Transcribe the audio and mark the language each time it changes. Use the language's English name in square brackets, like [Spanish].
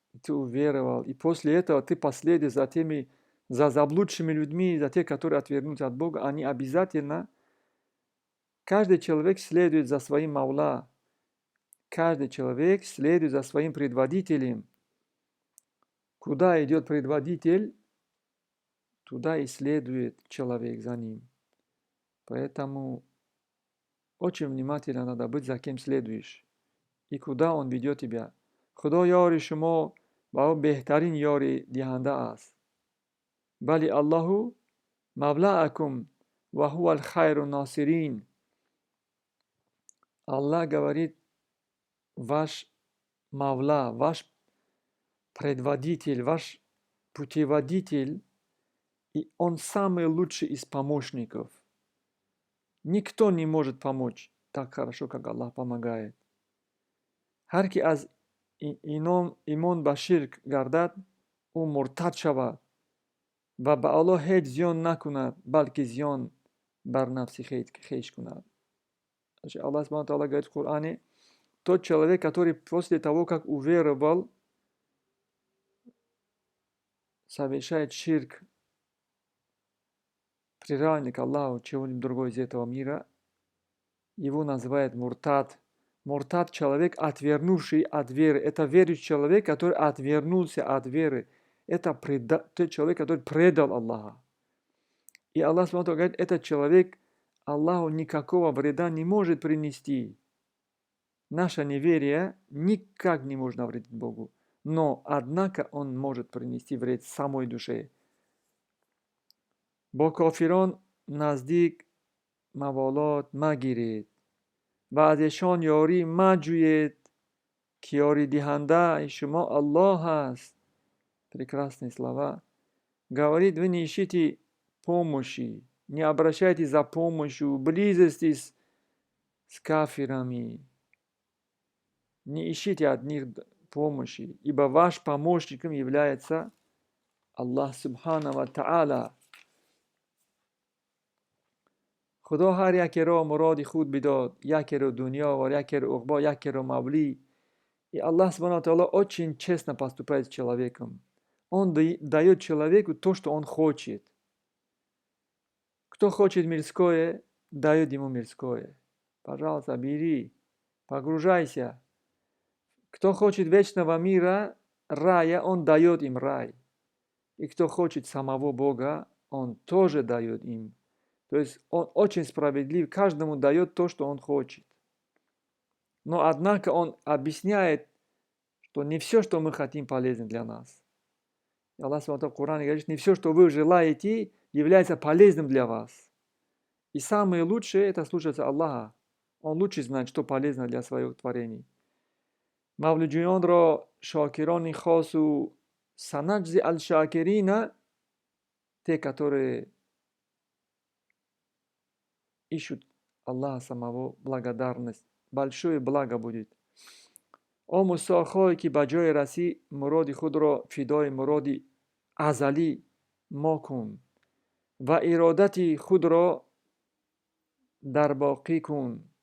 [Russian] ты уверовал, и после этого ты последуешь за теми, за заблудшими людьми, за тех, которые отвернутся от Бога, они обязательно, каждый человек следует за своим Маула, каждый человек следует за своим предводителем. Куда идет предводитель, туда и следует человек за ним. Поэтому очень внимательно надо быть, за кем следуешь и куда он ведет тебя. [Persian] خدا یار شما و او بهترین یاری دهنده است. [Arabic] بلی الله مولاکم و هو الخیر الناصرین. [Russian] Аллах говорит, ваш Мавла, ваш предводитель, ваш путеводитель, и он самый лучший из помощников. Никто не может помочь так хорошо, как Аллах помогает. [Persian] هر کی از ایمان به شرک گردد او مرتد شود و به الله هیچ زیان نکند بلکه زیان بر نفس خویش کند. [Russian] Аллах Субхану Тааля говорит в Коране, тот человек, который после того, как уверовал, совершает ширк, приравнивает к Аллаху чего-нибудь другого из этого мира, его называют муртад. Муртад – человек, отвернувший от веры. Это верующий человек, который отвернулся от веры. Это тот человек, который предал Аллаха. И Аллах Субхану Тааля говорит, этот человек Аллаху никакого вреда не может принести. Наше неверие никак не может навредить Богу. Но, однако, он может принести вред самой душе. [Persian] با کافران نزدیک موالات مگیرید و ازشان یاری مجوید که یاری دهنده شما الله است. [Russian] Прекрасные слова. Говорит, вы не ищите помощи, не обращайтесь за помощью, близости с кафирами. Не ищите от них помощи, ибо ваш помощником является Аллах Субхану ва Тааля. [Persian] خدا هر یکی را مراد خود بداد، یکی را دنیا و یکی را عقبا، یکی را мавли. [Russian] И Аллах Субхану Тааля очень честно поступает с человеком. Он дает человеку то, что он хочет. Кто хочет мирское, дает ему мирское. Пожалуйста, бери, погружайся. Кто хочет вечного мира, рая, он дает им рай. И кто хочет самого Бога, он тоже дает им. То есть он очень справедлив, каждому дает то, что он хочет. Но однако он объясняет, что не все, что мы хотим, полезно для нас. И Аллах в Коране говорит, не все, что вы желаете, является полезным для вас. И самое лучшее – это слушаться Аллаха. Он лучше знает, что полезно для своих творений. [Tajik] Мавлуджуёнро шакирони хосу санаджзи аль-шакирина, [Russian] те, которые ищут Аллаха самого, благодарность, большое благо будет. [Tajik] О мусахой ки ба ҷои расӣ муроди худро фидои муроди азалӣ мокун ва иродати худро дарбоқӣ кун.